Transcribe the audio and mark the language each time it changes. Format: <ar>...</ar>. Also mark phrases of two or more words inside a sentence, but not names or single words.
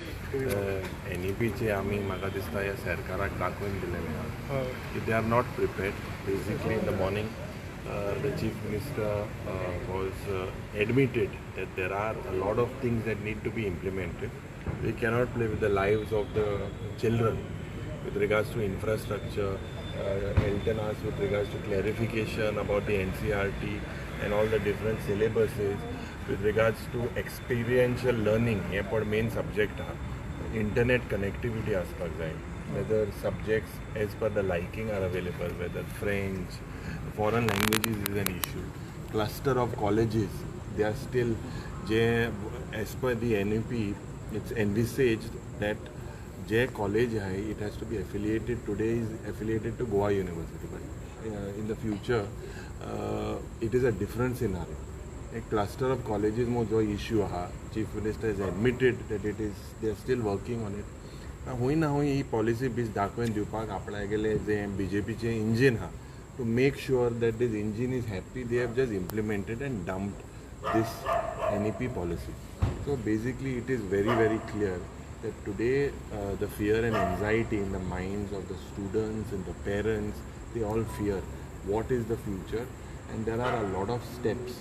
<kok>NEPचे आम्ही म्हाका दिसता ह्या सरकाराक दाखोवन दिलेले आहा की</kok> <en>they are not prepared. basically in the morning the chief minister was admitted that there are a lot of things that need to be implemented. We cannot play with the lives of the children with regards to infrastructure. Elton asked with regards to clarification about the NCRT and all the different syllabuses. With regards to experiential learning,</en> <kok>हे पण</kok> <en>main subject</en> <kok>हा.</kok> <en>Internet connectivity</en> <kok>आसपाक जाय.</kok> <en>Whether subjects as per the liking are available, whether French, foreign languages is an issue. Cluster of colleges, they are still, as per the NEP, it's envisaged that J college it has to be affiliated. Today is affiliated to Goa University, but in the future it is a different scenario. A cluster of colleges</en> <kok>mo jo issue aha,</kok> <en>chief minister has admitted that it is, they are still working on it.</en> <kok>होई ना होई ही पॉलिसी बीज दाखोवन दिवपाक आपणाक गेले जे BJPचे इंजिन हा,</kok> <en>to make sure that this engine is happy, they have just implemented and dumped this NEP policy. So basically it is very, very clear that today the fear and anxiety in the minds of the students and the parents, they all fear what is the future, and there are a lot of steps.</en>